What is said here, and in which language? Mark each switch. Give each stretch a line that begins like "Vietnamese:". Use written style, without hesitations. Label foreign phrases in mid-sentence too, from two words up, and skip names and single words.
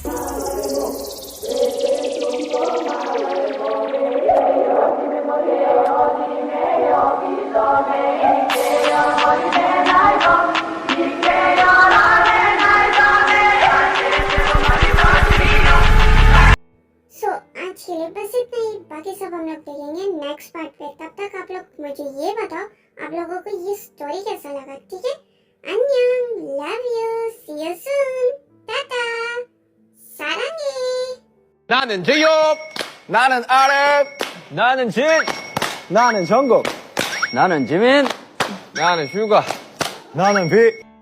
Hindi: आज के लिए बस इतना ही, बाकी सब हम लोग देखेंगे
English: next part
Hindi: पे। तब तक आप लोग मुझे ये बताओ आप लोगों को ये स्टोरी कैसा लगा, ठीक है?
English: अन्यंग, love you, see you soon, टाटा,
Korean: 사랑해. 나는 제이홉, 나는 아랩, 나는 진, 나는 정국, 나는 지민. 나는 슈가, 나는 비.